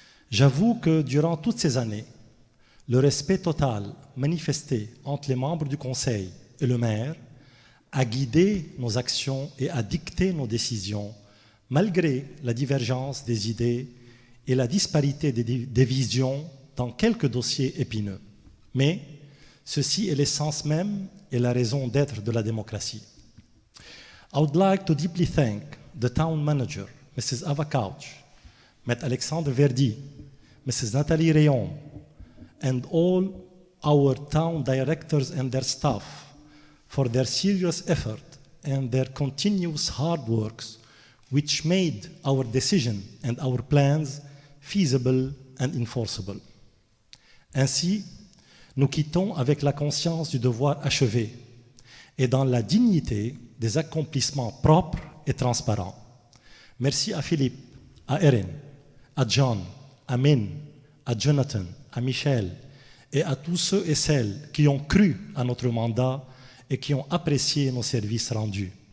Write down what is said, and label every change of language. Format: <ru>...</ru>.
<fr>J'avoue que durant toutes ces années, le respect total manifesté entre les membres du conseil et le maire a guidé nos actions et a dicté nos décisions, malgré la divergence des idées et la disparité des visions dans quelques dossiers épineux. Mais ceci est l'essence même et la raison d'être de la démocratie.</fr> <en>I would like to deeply thank the town manager, Mrs. Ava Couch, Met Alexandre Verdi, Mrs. Nathalie Rayon, and all our town directors and their staff for their serious effort and their continuous hard works, which made our decision and our plans feasible and enforceable.</en> <fr>Ainsi, nous quittons avec la conscience du devoir achevé et dans la dignité des accomplissements propres et transparents. Merci à Philippe, à Erin, à John, à Min, à Jonathan, à Michel et à tous ceux et celles qui ont cru à notre mandat et qui ont apprécié nos services rendus.</fr>